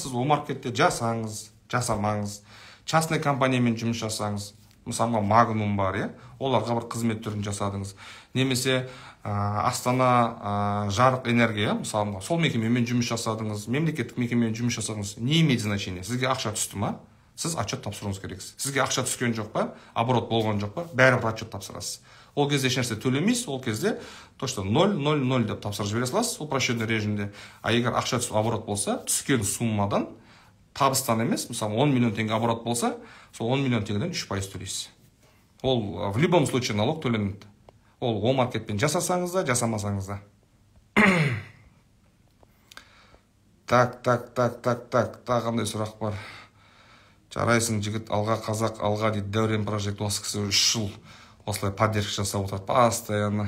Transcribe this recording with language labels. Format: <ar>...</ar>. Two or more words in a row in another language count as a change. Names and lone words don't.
<kk>Сіз Омаркетте жасаңыз, жасамаңыз. Частный компаниямен жұмыс жасаңыз. Мысалға Магнум бар, оларға бір қызмет түрін жасадыңыз. Немесе Астана жарық энергия, мысалға сол мекемемен жұмыс жасадыңыз, мемлекеттік мекемемен жұмыс жасадыңыз.</kk> <ru>Не имеет значения?</ru> <kk>Сізге ақша түсті ма? Сіз отчет тапсыруыңыз керексіз. Сізге ақша түскен жоқ па, оборот болған жоқ па, бәрібір отчет тапсырасыз. Ол кезде ешнәрсе төлемейсіз, ол кезде точно 0,00 деп тапсырып жібере саласыз упрощенный режимде. А егер ақша түсіп оборот болса, түскен суммадан табыстан емес, мысалы 10 миллион теңге оборот болса, сол 10 миллион теңгеден 3% төлейсіз. Ол</kk> <ru>в любом случае налог</ru> <kk>төленеді. Ол Омаркетпен жасасаңыз да, жасамасаңыз да. Так, қандай сұрақ бар? Жарайсың жігіт, алға қазақ, алға дейді. Дәурен прожект осы кісі 3 жыл осылай поддержка жасап отырады постоянно.</kk>